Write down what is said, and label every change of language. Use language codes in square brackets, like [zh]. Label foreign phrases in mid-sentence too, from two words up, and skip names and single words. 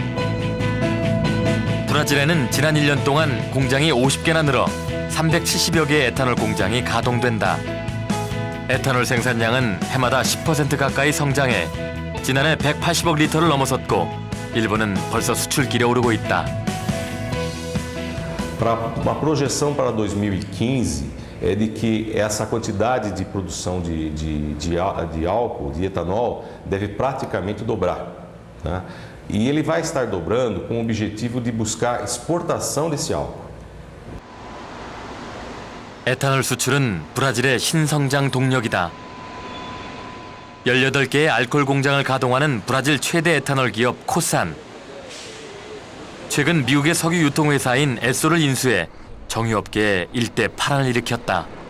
[ko] 브라질에는 지난 1년 동안 공장이 50개나 늘어 370여 개의 에탄올 공장이 가동된다. 에탄올 생산량은 해마다 10% 가까이 성장해 지난해 180억 리터를 넘어섰고 일부는 벌써 수출길에 오르고 있다. [pt] A projeção para 2015 é de que essa quantidade de produção de álcool, de etanol, deve praticamente dobrar. Tá? E ele vai estar dobrando com o objetivo de buscar exportação desse álcool. [ko] 에탄올 수출은 브라질의 신성장 동력이다. 18개의 알코올 공장을 가동하는 브라질 최대 에탄올 기업 코산. 최근 미국의 석유 유통회사인 에소를 인수해 정유업계에 일대 파란을 일으켰다.